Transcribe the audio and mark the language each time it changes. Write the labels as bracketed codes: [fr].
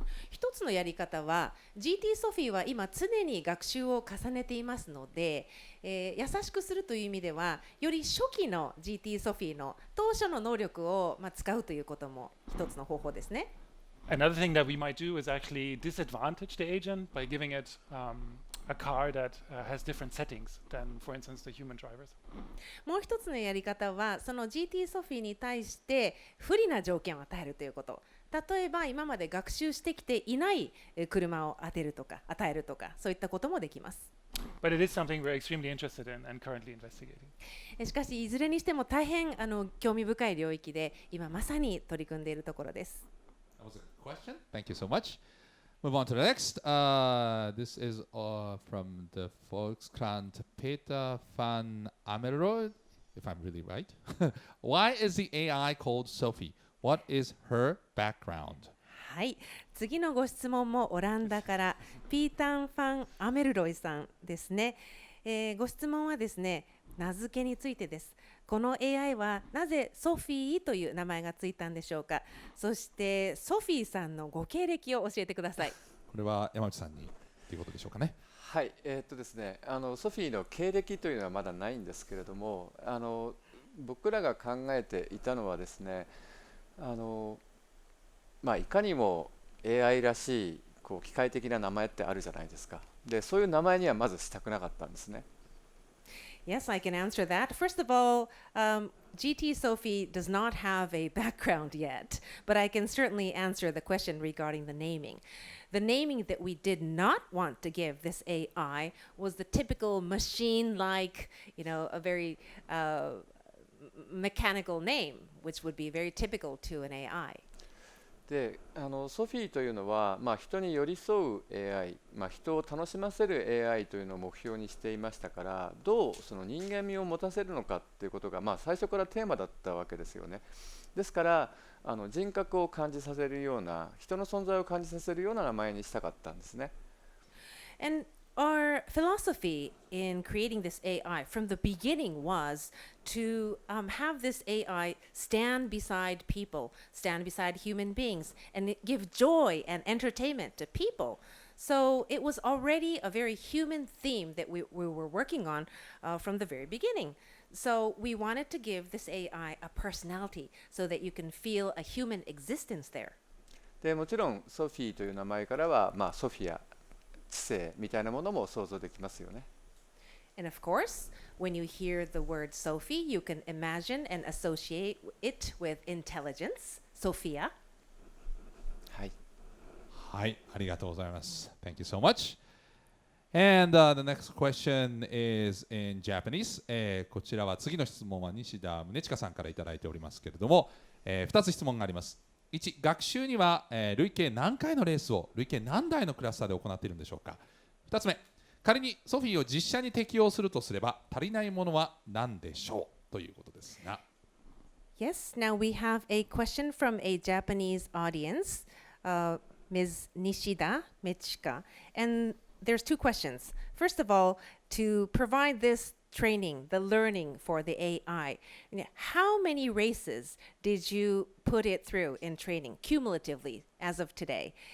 [ja] 一つのやり方は GT ソフィーは今常に学習を重ねていますので、優しくするという意味ではより初期の GT ソフィーの当初の能力を使うということも一つの方法ですね。 [en] Another thing that we might do is actually disadvantage the agent by giving it a car that has different settings than, for instance, the human drivers. [ja] もう一つのやり方はその GT ソフィーに対して不利な条件を与えるということ。例えば今まで学習してきていない車を与えるとかそういったこともできます。 [en] But it is something we're extremely interested in and currently investigating. [ja] しかしいずれにしても大変興味深い領域で今まさに取り組んでいるところです。 [en] That was a question. Thank you so much. Move on to the next. This is from the Volkskrant Peter van Ameroy, if I'm really right. Why is the AI called Sophy? What is her background? [ja] はい、次のご質問もオランダからピーター・ファン・アメルロイさんですね。ご質問はですね、名付けについてです。この AI はなぜソフィーという名前がついたんでしょうか。そしてソフィーさんのご経歴を教えてください。これは山内さんにということでしょうかね。はい、ですね、ソフィーの経歴というのはまだないんですけれども、僕らが考えていたのはですね、いかにも AI らしい機械的な名前ってあるじゃないですか。で、そういう名前にはまずしたくなかったんですね。 [en] Yes, I can answer that. First of all, GT Sophy does not have a background yet, but I can certainly answer the question regarding the naming. The naming that we did not want to give this AI was the typical machine-like, a very mechanical name, which would be very typical to an AI. [ja] でソフィーというのは、人に寄り添う AI、人を楽しませる AI というのを目標にしていましたから、どうその人間味を持たせるのかということが、最初からテーマだったわけですよね。ですから人格を感じさせるような、人の存在を感じさせるような名前にしたかったんですね。 [en] And our philosophy in creating this AI from the beginning was to have this AI stand beside people, stand beside human beings, and give joy and entertainment to people. So it was already a very human theme that we were working on from the very beginning. So we wanted to give this AI a personality so that you can feel a human existence there. [ja] でもちろんソフィーという名前からは、ソフィア、知性みたいなものも想像できますよね。 [en] And of course, when you hear the word Sophie, you can imagine and associate it with intelligence, Sophia. [ja] はい。はい、ありがとうございます。 [en] Thank you so much. And the next question is in Japanese. [ja] こちらは次の質問は西田宗近さんからいただいておりますけれども、2つ質問があります。 1、学習には、累計何回のレースを累計何台のクラスターで行っているんでしょうか。 2つ目、仮にソフィーを実写に適用するとすれば足りないものは何でしょうということですが。 [en] Yes, now we have a question from a Japanese audience, Ms. Nishida Michika. And there's two questions. First of all, to provide this training, the learning for the AI, how many races did you put it through in training cumulatively as of today?